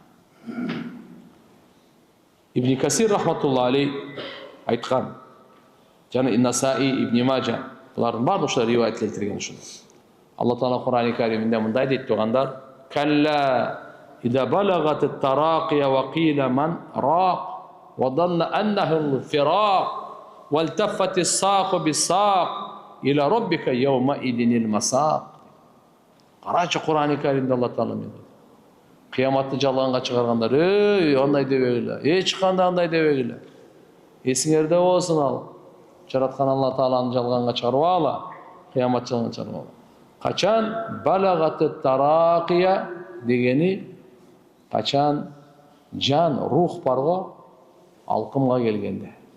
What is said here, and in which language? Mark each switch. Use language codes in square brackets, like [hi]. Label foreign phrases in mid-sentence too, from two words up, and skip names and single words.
[ky] Ибн Касир [ar] رحمة الله عليه [ky] айткан, жана Насаи, Ибн Мажа, булардын баардыгы ушул риwayat келтирген ушул. Алла Таала Кур'ан-ы Кариминде мындай дейт тугандар: [ar] "كلا إذا بلغت التراقي وقيل من راق وظن أنه الفراق والتفت الساق بالساق إلى ربك يومئذ المساق." [ky] Карачы Кур'ан-ы Каримде Алла Таала мен кыяматты жалганга чыгаргандар, андай дебегиле, эч кандай андай дебегиле. Эсиңерде болсун ал. Жараткан Алла Тааланы жалганга чыгарбагыла, кыямат жалганга чыгарбагыла. Качан [ar] بلغت التراقي [ky] дегени, качан жан, рух барго алкымга келгенде.